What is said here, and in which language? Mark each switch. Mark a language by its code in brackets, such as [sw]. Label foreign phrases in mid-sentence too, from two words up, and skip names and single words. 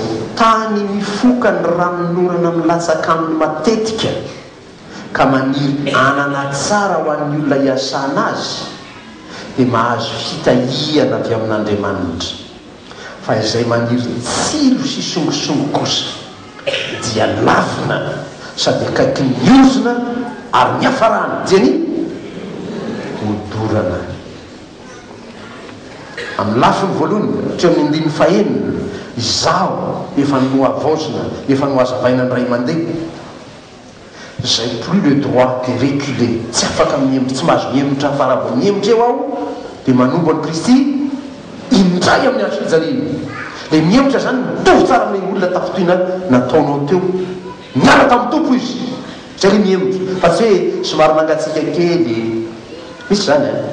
[mg] tany mifoka ny ranomorana milatsaka aminy matetika ka maniry anana tsara ho an'ny olona hiasana azy dia mahazo fitahiana avy amin'Andriamanitra fa izay maniry tsiro sy songisongo kosa dia lavina sady akaiky ny ozona ary miafarana diany hodorana amin'ny lafiny voalohany hatrea amin'ny 5 izaho efa no avaozina efa no hazavaina ny ray mandeha zay [fr] plus le droit de reculer [mg] tsy afaka miembotra tsy mahazo miembotra farabo miembotra eo aho dia manombo any Kristy indray amin'ny azo fijaliana le miembotra zany mitovy tsara amin'ny olona tafitohina nataonao teo miala tamin'ny tompo izy zay le miembotra fa tsy hoe somary nangatsika kely misy zany